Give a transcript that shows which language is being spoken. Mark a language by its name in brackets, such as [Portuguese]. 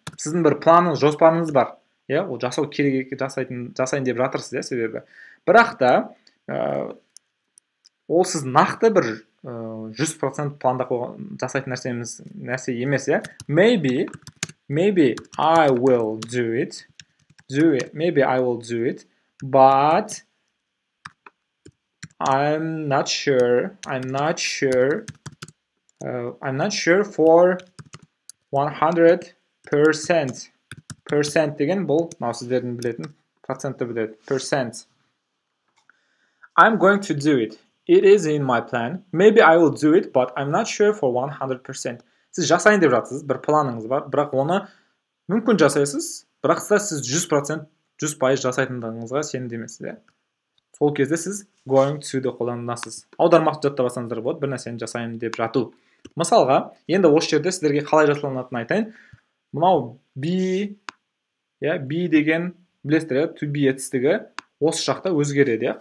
[Kazakh] Сіздің бір планыңыз, жоспарыңыз бар. Ол жасау керек, жасайын деп жатырсыз, себебі. Бірақ та ол сіз нақты бір 100% планда жасайтын нәрсе емес, [English] Maybe I will do it. Maybe I will do it, but I'm not sure for 100%. [Kazakh] Percent деген бұл, сіздердің білетін, процентті біледі. [English] Percent. I'm going to do it. It is in my plan. Maybe I will do it, but I'm not sure for 100%. [Kazakh] Сіз жасайын деп жатсыз, бір планыңыз бар, бірақ оны мүмкін жасайсыз, бірақ сіз 100% жасайтындығыңызға сенімді емессіз. Сол кезде сіз going to-ді қолданасыз. Аудармақты жаттап алсаңыздар болады, бір нәрсені жасайын деп жату. Мысалға, енді осы жерде сіздерге қалай жасалынатынын айтайын. Мынау be деген білесіздер, to be етістігі осы жақта өзгереді.